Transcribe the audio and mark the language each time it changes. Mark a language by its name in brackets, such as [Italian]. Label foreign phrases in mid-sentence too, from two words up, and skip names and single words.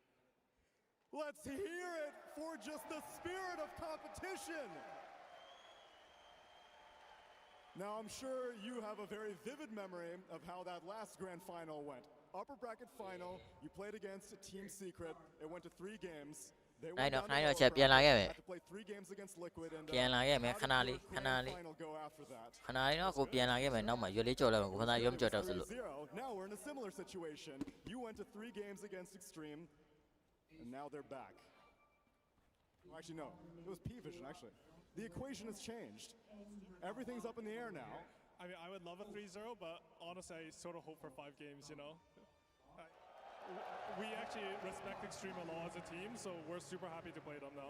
[English] Let's hear it for just the spirit of competition. Now, I'm sure you have a very vivid memory of how that last grand final went. Upper bracket final, you played against Team Secret. It went to 3 games. They went down to I know, lower Chep, bracket, yeah, had to play 3 games against Liquid, and [Burmese] ပြန်လာခဲ့မယ် [English] how [Burmese] ခ [English] did [Burmese] ဏ [English] your [Burmese] လေးခ [English] grand [Burmese] ဏလေး [English] final go after that? [Burmese] ခဏလေးတော့ကိုပြန်လာခဲ့မယ်နောက်မှရွေးလေးကြော်လိုက်မှာကိုခဏရုံးကြော်တော့ဆိုလို့ [English] 3-0. Now we're in a similar situation. You went to 3 games against Extreme, and now they're back. Well, actually, no. It was P-Vision, actually. The equation has changed. Everything's up in the air now. I mean, I would love a 3-0, but honestly, I sort of hope for 5 games, We actually respect Extreme a lot as a team, so we're super happy to play them now.